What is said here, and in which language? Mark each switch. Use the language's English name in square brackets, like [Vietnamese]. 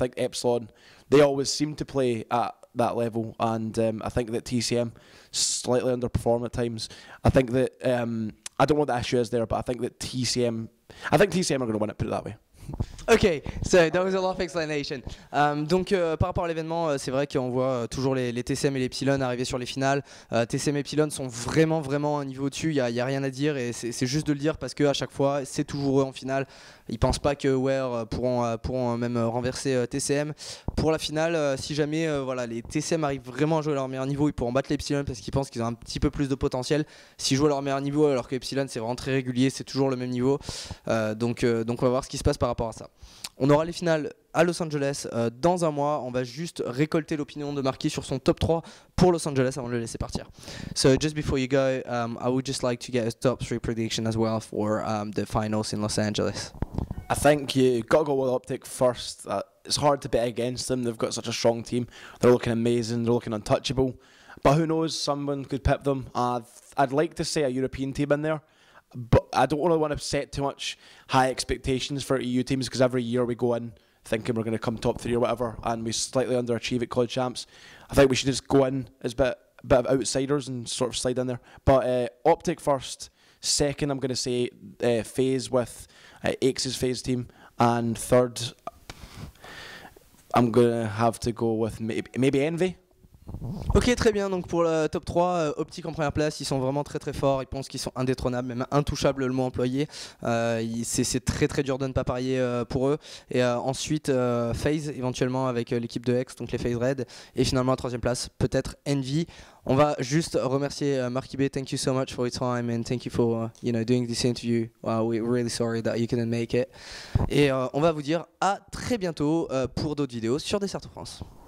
[English] I think Epsilon, they always seem to play at that level, and I think that TCM slightly underperform at times. I think that I don't know what the issue is there, but I think TCM are going to win it, put it that way. Ok, so that was a lot of explanation. [French] Donc par rapport à l'événement, c'est vrai qu'on voit toujours les TCM et les Epsilon arriver sur les finales. TCM et Epsilon sont vraiment à un niveau au-dessus, il n'y a rien à dire, et c'est juste de le dire parce qu'à chaque fois c'est toujours eux en finale. Ils pensent pas que Aware pourront même renverser TCM. Pour la finale, si jamais voilà, les TCM arrivent vraiment à jouer à leur meilleur niveau, ils pourront battre les Epsilon parce qu'ils pensent qu'ils ont un petit peu plus de potentiel. S'ils jouent à leur meilleur niveau, alors que Epsilon c'est vraiment très régulier, c'est toujours le même niveau. Donc on va voir ce qui se passe par rapport à ça. On aura les finales à Los Angeles dans un mois. On va juste récolter l'opinion de Markyb sur son top 3 pour Los Angeles avant de le laisser partir. [English] So just before you go, I would just like to get a top 3 prediction as well for the finals in Los Angeles. I think you've got to go with Optic first. It's hard to bet against them. They've got such a strong team. They're looking amazing. They're looking untouchable. But who knows? Someone could pip them. I'd like to say a European team in there, but I don't really want to set too much high expectations for EU teams, because every year we go in thinking we're going to come top 3 or whatever, and we slightly underachieve at COD Champs. I think we should just go in as a bit of outsiders and sort of slide in there. But Optic first. Second, I'm going to say FaZe with Axe's FaZe team. And third, I'm going to have to go with maybe Envy. [French] Ok, très bien, donc pour le top 3, Optic en première place, ils sont vraiment très forts, ils pensent qu'ils sont indétrônables, même intouchables le mot employé. C'est très dur de ne pas parier pour eux. Et ensuite FaZe éventuellement avec l'équipe de X, donc les FaZe Red. Et finalement à troisième place, peut-être Envy. On va juste remercier Markyb. [English] Thank you so much for your time and thank you for doing this interview. We're really sorry that you couldn't make it. [French] Et on va vous dire à très bientôt pour d'autres vidéos sur DECERTOFRANCE.